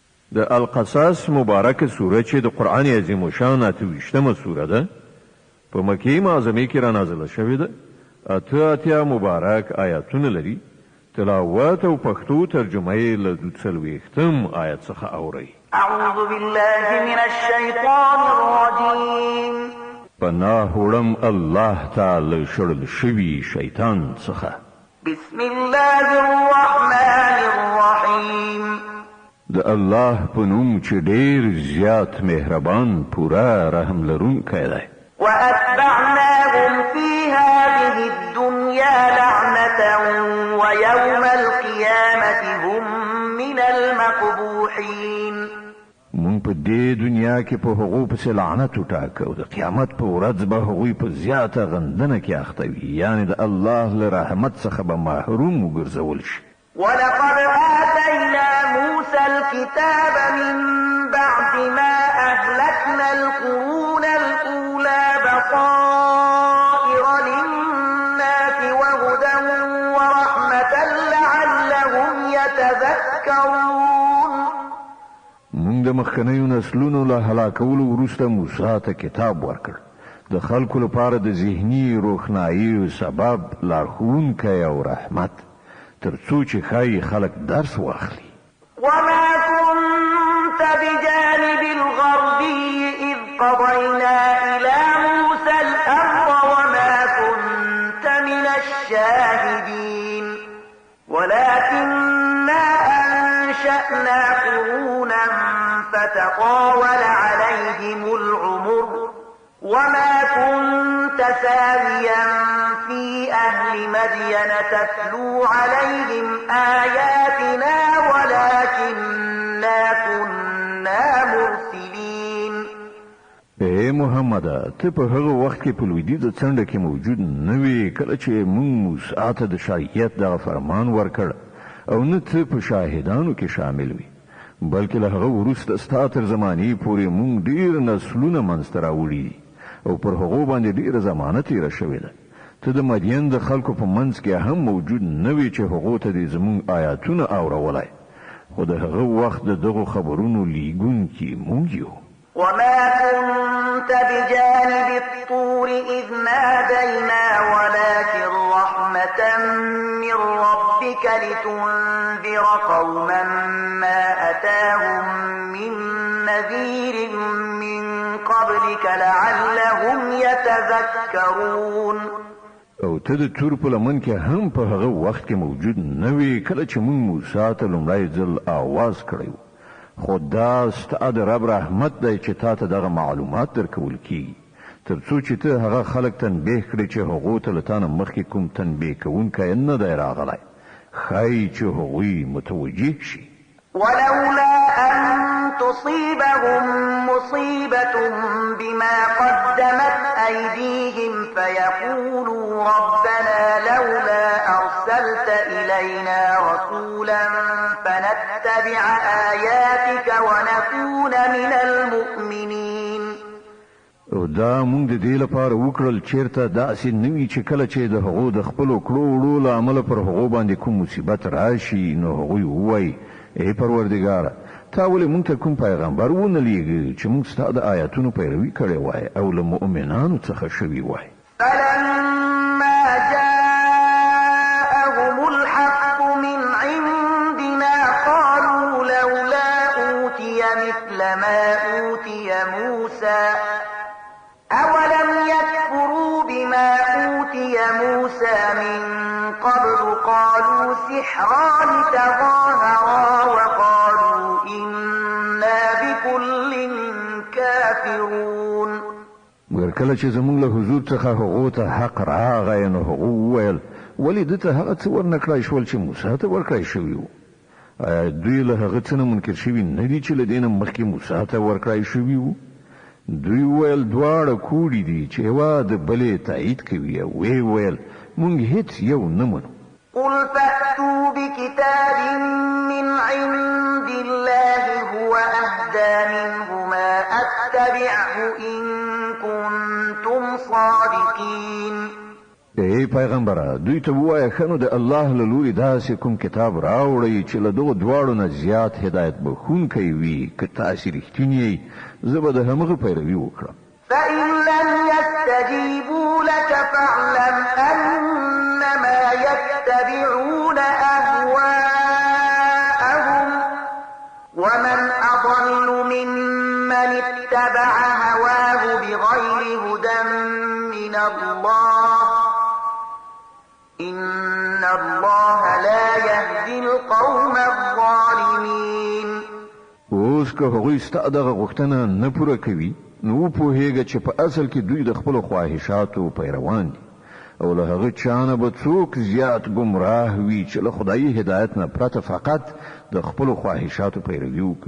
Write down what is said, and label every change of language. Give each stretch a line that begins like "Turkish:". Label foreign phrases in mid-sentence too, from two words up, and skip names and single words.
Pashto: د القصص مبارکه سوره چې د قرآن عظیم الشان 28مه سوره ده په مکې معظمه کې را نازله شوې ده. اتیا مبارک آیاتونه لري. تلاوت او پښتو ترجمه یې له 40 آیت څخه اورئ.
Arabic: اعوذ بالله من الشیطان الرجیم.
Pashto: پناه وړم الله تعالی شړل شوي شیطان څخه.
Arabic: بسم الله الرحمن الرحیم.
Pashto: د الله په نوم چې ډېر زیات مهربان پوره رحم لرونکی دی.
Arabic: وأتبعناهم في هذه الدنيا لعنة ويوم القيامة هم من المقبوحين.
Pashto: مونږ په دې دنیا کې په هغو پسې لعنت وټاکه او د قیامت په ورځ به هغوی په زیاته غندنه کې اخته وي، یعنې د الله له رحمت څخه به محروم وګرځول شي.
Arabic: ولقد آتينا موسى الكتاب من بعد ما أهلكنا القرون الأولى بصائر للناس وهدى ورحمة لعلهم يتذكرون.
Pashto: مونږ د مخکنیو نسلونو له هلاکولو وروسته موسی ته کتاب ورکړ د خلکو لپاره د ذهني روښنایي سبب لارښوونکی او رحمت تر څو چې ښایي خلک درس واخلي.
Arabic: وما كنت بجانب الغربي إذ قضينا إلى موسى الأمر وما كنت من الشاهدين ولكننا أنشأنا قرونا فتطاول عليهم العمر وما كنت ساويا في أهل مدين تتلو عليهم آياتنا ولكننا كنا مرسلين.
Pashto: اے محمد ته په هغه وخت کې په لویدیځه څنډه کې موجود نه وې کله چې موږ موسی ته د شریعت دغه فرمان ورکړ او نه ته په شاهدانو کې شامل وې، بلکې له هغه وروسته ستا تر زمانې پورې موږ ډېر نسلونه منځته راوړي دي او پر هغو باندې ډېره زمانه تېره شوې ده. ته د مدین د خلکو په منځ کې هم موجود نه وې چې هغو ته دې زموږ آیاتونه اورولای، خو د هغه وخت د دغو خبرونو لیږونکي موږ یو.
Arabic: وما كنت بجانب الطور إذ نادينا ولكن رحمة من ربك لتنذر قوما ما أتاهم من نذير من قبلك لعلهم يتذكرون.
Pashto: او ته د تور په لمن کې هم په هغه وخت کې موجود نه وې کله چې موږ موسی ته لومړی ځل آواز کړی و، خو دا ستا د رب رحمت دی چې تا ته دغه معلومات درکول کیږي تر څو چې ته هغه خلک تنبیه کړې چې هغو ته له تا نه مخکې کوم تنبیه کوونکی نه دی راغلی، ښایي چې هغوی متوجه شي.
Arabic: ولولا أن تصيبهم مصيبة بما قدمت أيديهم فيقولوا ربنا لولا أرسلت إلينا رسولا فنتبع آياتك ونكون من المؤمنين.
Pashto: او دا مونږ د دې لپاره وکړل چیرته داسې نه وي چې کله چې د هغو د خپلو کړو وړو له امله پر هغو باندې کوم مصیبت راشي نو هغوی ووایي ای پروردګاره تا ولې مونږ ته کوم پیغمبر ونه لیږي چې مونږ ستا د آیاتونو پیروي کړې وای او له مؤمنانو څخه شوي وای.
Arabic: فلما جاءهم الحق من عندنا قالوا لولا أوتي مثل ما أوتي موسى أولم يكفروا بما أوتي موسى من قبل قالوا سحران تظاهرا وقالوا إنا بكل كافرون.
Pashto: مګر کله چې زموږ له حضور څخه هغو ته حق راغی نو هغو وویل ولې ده ته هغه څه ورنکړای شول چې موسی ته ورکړای شوي وو. آیا دوی له هغه څه نه منکر شوي نه دي چې له دې نه مخکې موسی ته ورکړای شوي وو؟ دوی ویل دواړه کوړي دي چې یوه د بلې تایید کوي او ویې ویل مونږ هیڅ یو نه منو.
Arabic: قل فأتوا بكتاب من عند الله هو أهدى منهما أتبعه إن كنتم صادقين.
Pashto: ای پیغمبره دوی ته ووایه ښه نو د الله له لورې داسې کوم کتاب راوړئ چې له دغو دواړو نه زیات هدایت بخښونکی وي که تاسې رښتینې یئ زه به د همغه پیروي وکړم.
Arabic: فإن لم يستجيبوا لك فاعلم أنما يتبعون أهواءهم ومن أضل ممن اتبع هواه بغير هدى من الله إن الله لا يهدي القوم الظالمين.
Pashto: اوس که هغوی ستا دغه غوښتنه نه پوره کوي نو وپوهیږه چې په اصل کې دوی د خپلو خواهشاتو پیروان دي او له هغه چا نه به څوک زیات ګمراه وي چې له خدایي هدایت نه پرته فقط د خپلو خواهشاتو پیروي وکړي.